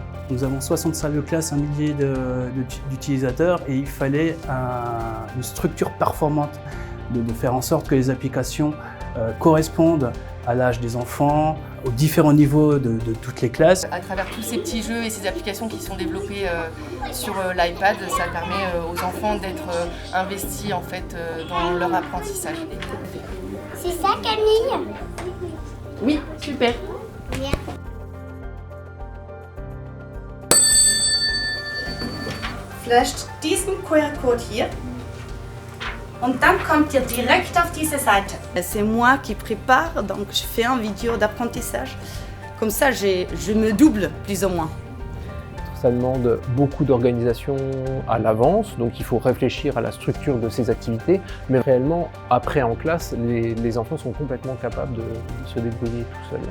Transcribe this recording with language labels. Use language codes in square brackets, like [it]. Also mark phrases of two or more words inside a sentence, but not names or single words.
[fr] Nous avons 60 salles de classe, 1 millier d'utilisateurs, et il fallait une structure performante, de faire en sorte que les applications correspondent à l'âge des enfants, aux différents niveaux de toutes les classes. À travers tous ces petits jeux et ces applications qui sont développées sur l'iPad, ça permet aux enfants d'être investis en fait, dans leur apprentissage. C'est ça, Camille? Oui, super. Bien. [de] Flasht diesen QR-Code hier. Und dann kommt ihr direkt auf diese Seite. [fr] C'est moi qui prépare, donc je fais une vidéo d'apprentissage. Comme ça, je me double plus ou moins. Ça demande beaucoup d'organisation à l'avance, donc il faut réfléchir à la structure de ces activités, mais réellement, après en classe, les enfants sont complètement capables de se débrouiller tout seuls.